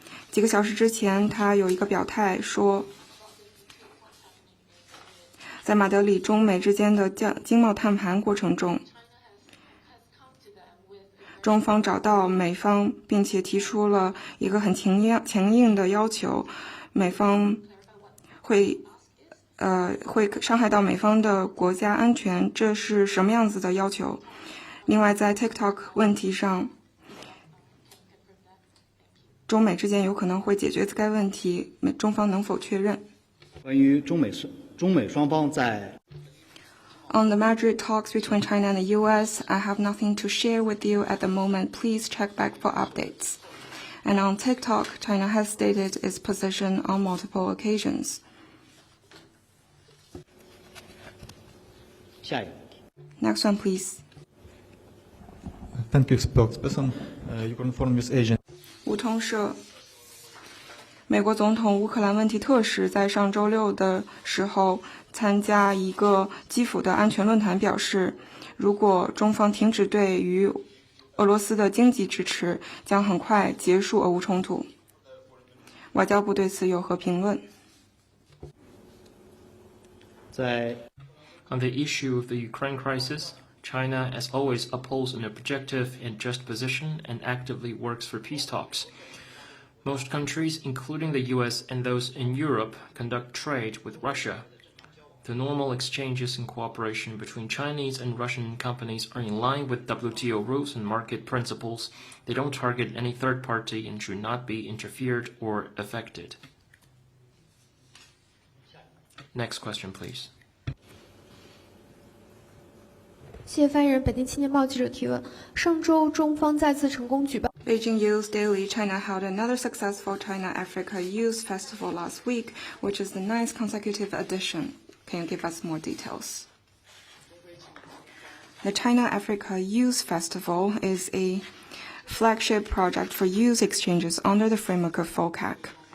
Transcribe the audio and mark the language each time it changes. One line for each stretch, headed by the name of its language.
Chinese: 几个小时之前，他有一个表态说，在马德里中美之间的经贸谈判过程中，中方找到美方，并且提出了一个很强硬的要求，美方会伤害到美方的国家安全，这是什么样子的要求？另外，在 TikTok 问题上，中美之间有可能会解决该问题，中方能否确认？关于中美双方在
English: On the Madrid talks between China and the U.S., I have nothing to share with you at the moment. Please check back for updates. And on TikTok, China has stated its position on multiple occasions.
Chinese: 下一个问题。
English: Next one, please. Thank you, spokesperson. You confirm News Agent.
Chinese: 路透社，美国总统乌克兰问题特使在上周六的时候参加一个基辅的安全论坛，表示，如果中方停止对于俄罗斯的经济支持，将很快结束俄乌冲突。外交部对此有何评论在
English: On the issue of the Ukraine crisis, China, as always, upholds an objective and just position and actively works for peace talks. Most countries, including the US and those in Europe, conduct trade with Russia. The normal exchanges and cooperation between Chinese and Russian companies are in line with WTO rules and market principles. They don't target any third party and should not be interfered or affected. Next question, please.
Chinese: 谢谢发言人。本地青年报记者提问：上周中方再次成功举办
English: Beijing Youth Daily China held another successful China-Africa Youth Festival last week, which is the 9th consecutive edition. Can you give us more details? The China-Africa Youth Festival is a flagship project for youth exchanges under the framework of FOCAC.